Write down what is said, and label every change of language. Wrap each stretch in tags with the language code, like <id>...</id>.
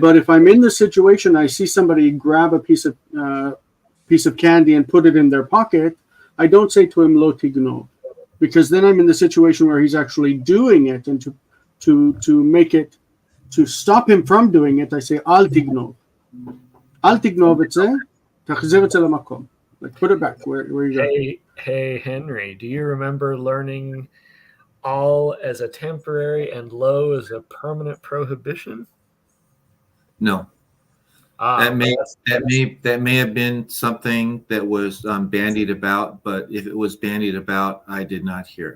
<en>But if I'm in the situation, I see somebody grab a piece of candy and put it in their pocket, I don't say to him</en> <he>"lo tignov,"</he> <en>because then I'm in the situation where he's actually doing it, and to make it, to stop him from doing it, I say</en> <he>"al tignov." Al tignov את זה, תחזיר את זה למקום.</he> <en>Like, put it back where you go. Hey, Henry, do you remember learning all as a temporary and lo as a permanent prohibition? No. That may have been something that was bandied about, but if it was bandied about, I did not hear.</en>